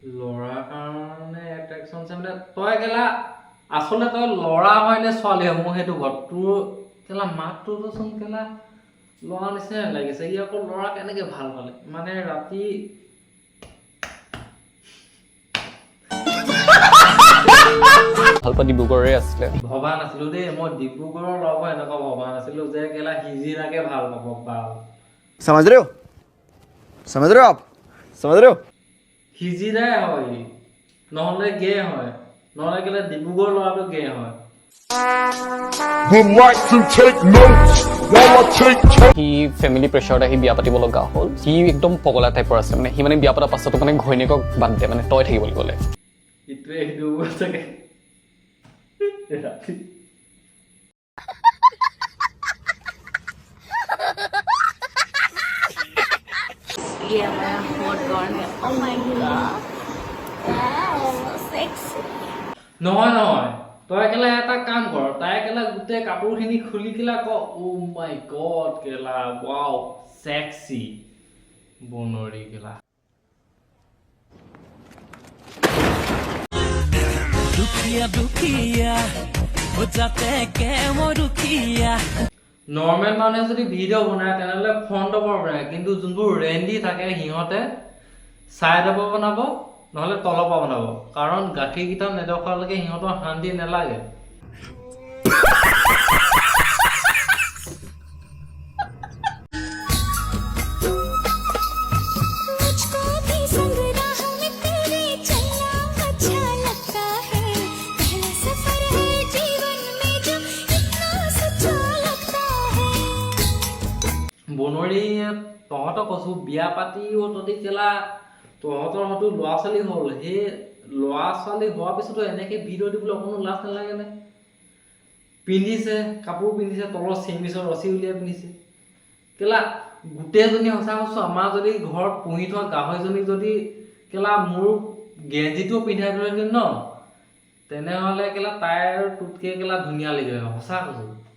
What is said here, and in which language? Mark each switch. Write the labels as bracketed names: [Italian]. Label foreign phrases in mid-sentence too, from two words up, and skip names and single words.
[Assamese] ল'ৰাৰ কাৰণে এট্ৰেকশ্যন আছে মানে তই কেলা আচলতে তই ল'ৰা হয় নে ছোৱালী হয় মোৰ সেইটো ঘৰত তোৰ কেলা মাতটোচোন কেলা ল'ৰা নিচিনাই লাগিছে। ই আকৌ ল'ৰা কেনেকে ভাল পালে মানে ৰাতি ভাল পোৱা ডিব্ৰুগড়ৰে আছিলে। ভবা নাছিলো দেই মই ডিব্ৰুগড়ৰ লগ এনেকুৱা ভবা নাছিলো যে কেলা হিজিৰাকে ভাল পাব পাওঁ। [Hindi] समझ रहे हो आप समझ रहे हो [Assamese] হিজিৰাই হয় নহ'লে গে হয় নহ'লে কেলা ডিব্ৰুগড় ল'ৰাটো গে হয়। [English] Would like to take notes while I take [Assamese] সি [English] family pressure [Assamese] আহি বিয়া পাতিব লগা হ'ল। সি একদম পগলা টাইপৰ আছে মানে। সি মানে বিয়া পতাৰ পাছতো মানে ঘৈণীয়েকক বাদ দিয়ে মানে তই থাকিব ক'লে। ইটোৱে সিটো চাগে ৰাতি [Hindi] ये हमारा [English] hot corn [Hindi] है। [English] Oh my god, wow sexy. [Assamese] নহয় নহয় তই কেলা এটা কাম কৰ তাই কেলা গোটেই কাপোৰখিনি খুলি কেলা ক [English] oh my god [Assamese] কেলা [English] wow sexy [Assamese] বনৰি কেলা। নৰ্মেল মানুহে যদি ভিডিঅ' বনায় তেনেহ'লে ফ্ৰণ্টৰ পৰা বনায় কিন্তু যোনবোৰ ৰেণ্ডি থাকে সিহঁতে ছাইডৰ পৰা বনাব নহ'লে তলৰ পৰা বনাব কাৰণ গাখীৰকেইটা নেদেখুৱালৈকে সিহঁতৰ শান্তি নালাগে। [Hindi] मुझको भी संग राह में तेरे चलना अच्छा लगता है। पहला सफर है जीवन में जो इतना सच्चा लगता है। [Assamese] বনৰি তহঁতক কৈছোঁ বিয়া পাতিও তহঁতি কেলা তহঁতৰ হয়তো ল'ৰা ছোৱালী হ'ল সেই ল'ৰা ছোৱালী হোৱাৰ পিছতো এনেকৈ ভিডিঅ' দিবলৈ অকণো লাজ নালাগেনে? পিন্ধিছে কাপোৰ পিন্ধিছে তলৰ চেমিচৰ ৰছী উলিয়াই পিন্ধিছে কেলা গোটেইজনী সঁচা কৈছোঁ আমাৰ যদি ঘৰত পুহি থোৱা গাহৰিজনীক যদি কেলা মোৰ গেঞ্জিটোও পিন্ধাই দিলেহেঁতেন ন তেনেহ'লে কেলা তাইৰ তোতকৈ কেলা ধুনীয়া লাগিলে সঁচা কৈছোঁ।